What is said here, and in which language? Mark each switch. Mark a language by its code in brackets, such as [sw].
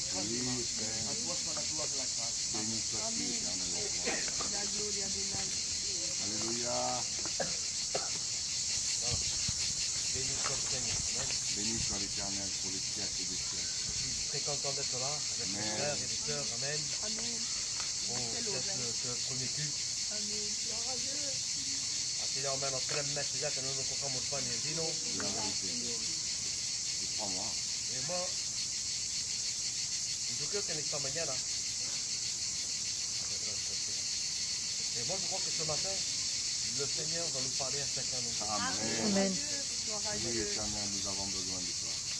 [fr] Je suis très content d'être là avec mes Amen. frères et les sœurs. Amen. Pour ce premier culte. [es] Así más o menos 3 meses ya que no nos cojamos pan ni el vino. [fr] C'est la vérité. C'est 3 mois. [es] Y moi, yo creo que en esta mañana, [fr] et moi je crois que ce matin, le Seigneur va nous parler à chacun de nous. Amen. Amen. Oui, éternel, nous avons besoin de toi.